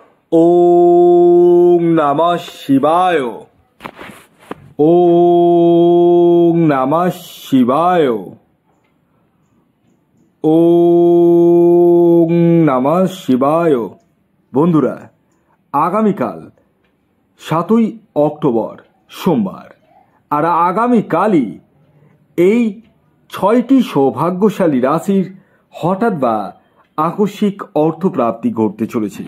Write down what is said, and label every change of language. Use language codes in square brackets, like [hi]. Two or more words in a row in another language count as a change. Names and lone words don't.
[sa] ওং নমঃ শিবায়। ওং নমঃ শিবায়। ওং নমঃ শিবায়। [bn] বন্ধুরা, আগামীকাল 7ই অক্টোবর সোমবার, আর আগামীকালই এই 6টি সৌভাগ্যশালী রাশির হঠাৎ বা আকস্মিক অর্থপ্রাপ্তি ঘটতে চলেছে।